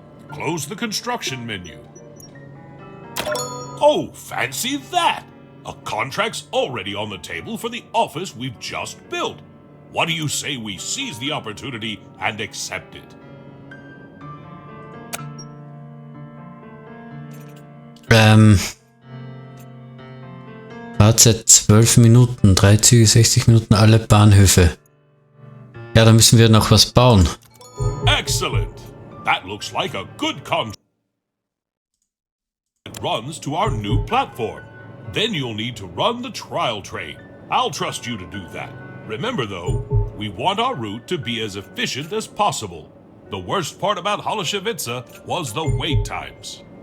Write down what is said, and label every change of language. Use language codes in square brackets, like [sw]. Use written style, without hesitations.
[en] Close the construction menu. Oh, fancy that! A contract's already on the table for the office we've just built. What do you say we seize the opportunity and accept it? [de] Fahrzeit 12 Minuten, 3 Züge, 60 Minuten, alle Bahnhöfe. Ja, da müssen wir noch was bauen. [en] Excellent! That looks like a good contract. It runs to our new platform. Then you'll need to run the trial train. I'll trust you to do that. Remember though, we want our route to be as efficient as possible. The worst part about Holešovice was the wait times.